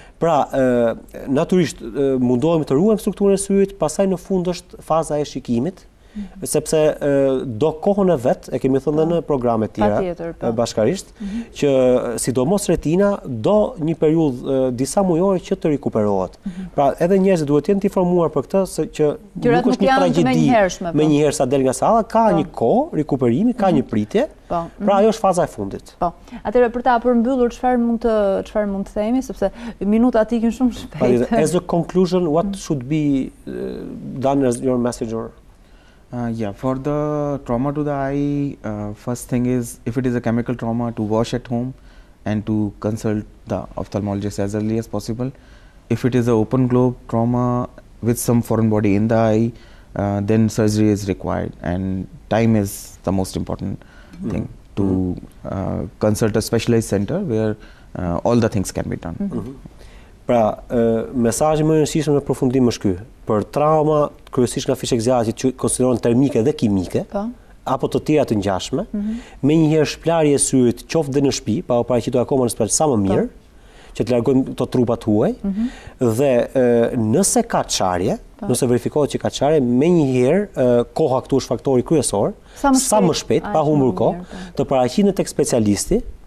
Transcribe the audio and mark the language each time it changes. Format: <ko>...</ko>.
<sq>Pra, natyrisht mundohemi të ruajmë strukturën e syrit, pastaj në fund është faza e shikimit, sepse do kohën e vet, e kemi thënë në programe tjera bashkarisht, që sidomos retina do një periudhë disa mujore që të rikuperohet. Pra, edhe njerëzit duhet jenë të informuar për këtë, se që nuk është një tragjedi menjëherë sa del nga salla, ka një kohë rikuperimi, ka një pritje. Pra ajo është faza e fundit. Po. Atëherë për ta përmbyllur çfarë mund të themi, sepse minutat ikin shumë shpejt.</sq> <en>As a conclusion, what should be done as your message or? Yeah, for the trauma to the eye, first thing is, if it is a chemical trauma, to wash at home and to consult the ophthalmologist as early as possible. If it is an open globe trauma with some foreign body in the eye, then surgery is required, and time is the most important thing, to consult a specialized center where all the things can be done.</en> <sq>Pra, mesazhi më i rëndësishëm në përfundim është ky. Për trauma, kryesisht nga fishek zgjaçi që konsiderohen termike dhe kimike, apo të tjera të ngjashme, menjëherë shplarje e syrit qoftë dhe në shtëpi, pa u paraqitur akoma në spital sa më mirë, që të largojmë të trupat huaj, dhe nëse ka çarje, nëse verifikohet që ka çarje, menjëherë koha këtu është faktori kryesor, sa më shpejt, pa humbur kohë, të paraqitet tek specialisti.</sq>